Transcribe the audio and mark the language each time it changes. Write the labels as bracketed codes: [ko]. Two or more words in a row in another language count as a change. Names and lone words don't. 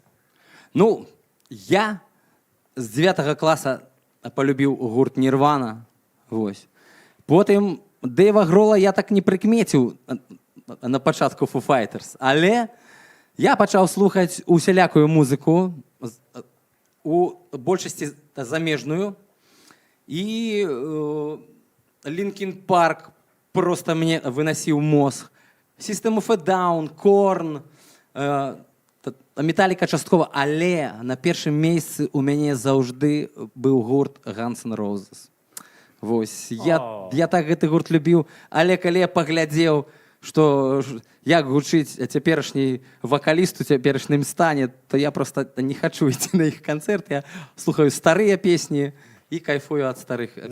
[be] Ну, я з 9 класа полюбіў гурт Нірвана. Потым Дэйва Грола я так не прыкмеціў на пачатку Foo Fighters, але я пачаў слухаць усялякую музыку, у большасці замежную, і Linkin Park просто мне вынасіў мозг. System of a Down, Korn, Металіка часткова, але на першым месцы у мяне заўжды быў гурт Guns N' Roses. Вось, я так гэты гурт любіў, але калі я паглядзеў, што як гучыць цяперашні вакаліст у цяперашнім стане, то я проста не хачу ісці на іх канцэрт, я слухаю старыя песні і кайфую ад старых песень.